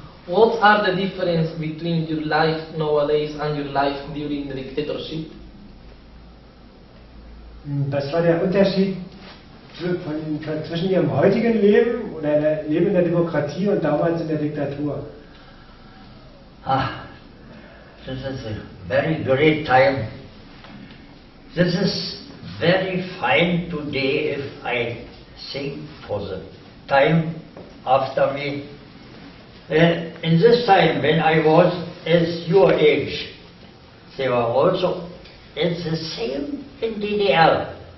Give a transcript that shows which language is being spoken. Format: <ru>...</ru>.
<en>What are the difference between your life nowadays and your life during the dictatorship?</en> <de>Das war der Unterschied zwischen Ihrem heutigen Leben oder Leben in der Demokratie und damals in der Diktatur.</de> <en>This is a very great time. This is very fine today if I think for the time after me. In this time when I was as your age, they were also, it's the same in DDR.</en>